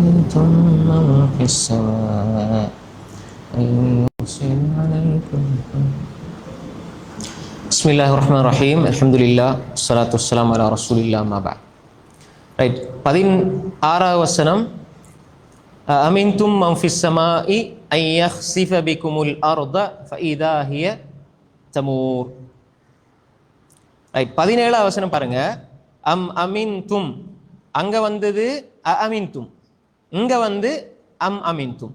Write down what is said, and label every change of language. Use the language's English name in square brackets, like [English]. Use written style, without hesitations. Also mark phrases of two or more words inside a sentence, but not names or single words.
[Arabic] أأمنتم من في السماء أن يرسل عليكم. بسم الله الرحمن الرحيم. الحمد لله والصلاة والسلام على رسول الله ما بعد. [Tamil] ரைட், 16வது வசனம். [Arabic] أأمنتم من في السماء أن يخسف بكم الأرض فإذا هي تمور. [Tamil] ரைட், 17வது வசனம் பாருங்க. அமின்தும், அங்க வந்தது அமின்தும், இங்க வந்து அமின்தும்.